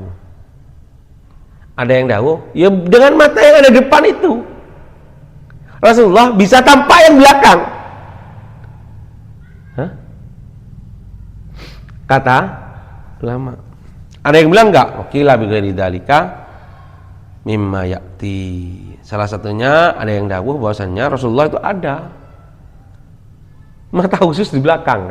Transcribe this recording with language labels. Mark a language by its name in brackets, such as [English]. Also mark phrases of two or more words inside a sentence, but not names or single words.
[Indonesian] Ada yang dawuh, ya dengan mata yang ada depan itu. Rasulullah bisa tampak yang belakang. Hah? Kata ulama. Ada yang bilang enggak, [Arabic] kila bi ghairi dzalika mimma ya'ti. [Indonesian] Salah satunya ada yang dawuh bahwasannya Rasulullah itu ada mata khusus di belakang.